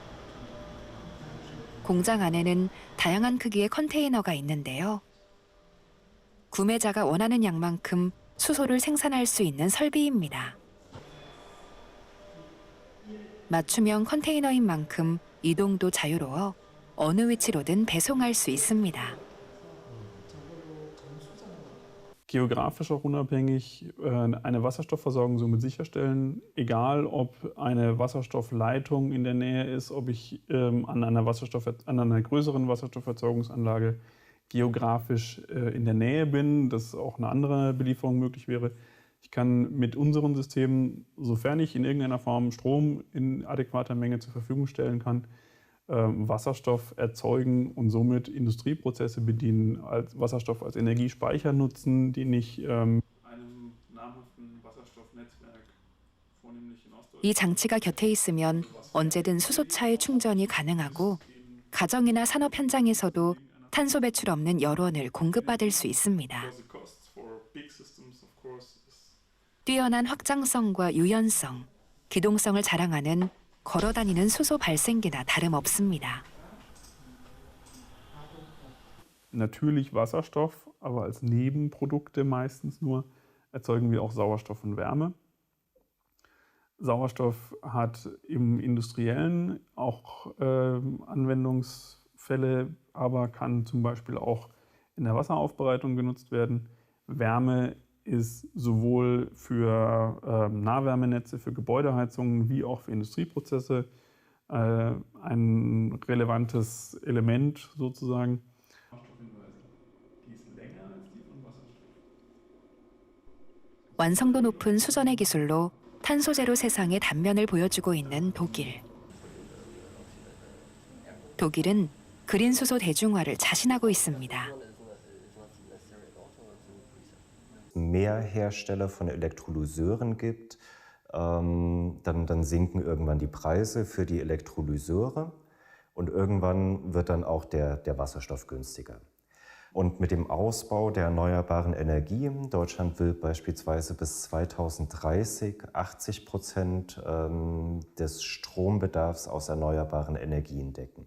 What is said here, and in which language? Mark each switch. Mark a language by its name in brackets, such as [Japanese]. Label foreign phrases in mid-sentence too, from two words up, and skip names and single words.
[Korean] 공장 안에는 다양한 크기의 컨테이너가 있는데요. 구매자가 원하는 양만큼 수소를 생산할 수 있는 설비입니다. 맞춤형 컨테이너인 만큼 이동도 자유로워 어느 위치로든 배송할 수 있습니다. [German] Geografisch auch unabhängig eine Wasserstoffversorgung somit sicherstellen, egal ob eine Wasserstoffleitung in der Nähe ist, ob ich an einer größeren Wasserstofferzeugungsanlage geografisch in der Nähe bin, dass auch eine andere Belieferung möglich wäre. Ich kann mit unseren Systemen, sofern ich in irgendeiner Form Strom in adäquater Menge zur Verfügung stellen kann, Wasserstoff erzeugen und somit Industrieprozesse bedienen, als Wasserstoff als Energiespeicher nutzen, den ich einem namhaften Wasserstoffnetzwerk vornehmlich in Ostdeutschland. [Korean] 이 장치가 곁에 있으면 언제든 수소차의 충전이 가능하고 가정이나 산업 현장에서도 탄소 배출 없는 열원을 공급받을 수 있습니다. 뛰어난 확장성과 유연성, 기동성을 자랑하는 걸어다니는 수소 발생기나 다름없습니다. [German] Natürlich Wasserstoff, aber als Nebenprodukte meistens nur erzeugen wir auch Sauerstoff und Wärme. Sauerstoff hat im Industriellen auch Anwendungsfälle, aber kann zum Beispiel auch in der Wasseraufbereitung genutzt werden. Wärme ist sowohl für Nahwärmenetze, für Gebäudeheizungen wie auch für Industrieprozesse ein relevantes Element sozusagen. [Korean] 완성도 높은 수전의 기술로 탄소 제로 세상의 단면을 보여주고 있는 독일. 독일은 그린 수소 대중화를 자신하고 있습니다. [German] mehr Hersteller von Elektrolyseuren gibt, dann sinken irgendwann die Preise für die Elektrolyseure und irgendwann wird dann auch der Wasserstoff günstiger. Und mit dem Ausbau der erneuerbaren Energie, Deutschland will beispielsweise bis 2030 80% des Strombedarfs aus erneuerbaren Energien decken.